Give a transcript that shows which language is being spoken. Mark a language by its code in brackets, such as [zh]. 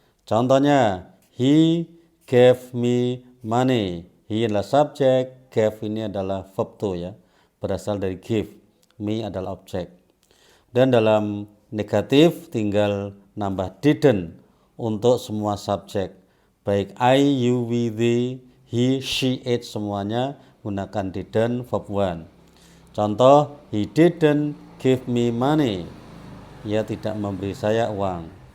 [en] Contohnya, he gave me money. [id] He adalah subjek, gave ini adalah verb to ya, berasal dari give, me adalah objek. Dan dalam negatif tinggal nambah didn't untuk semua subjek, baik I, you, we, they, he, she, it, semuanya gunakan didn't verb 1. [en] Contoh, he didn't give me money. [id] Ia tidak memberi saya uang.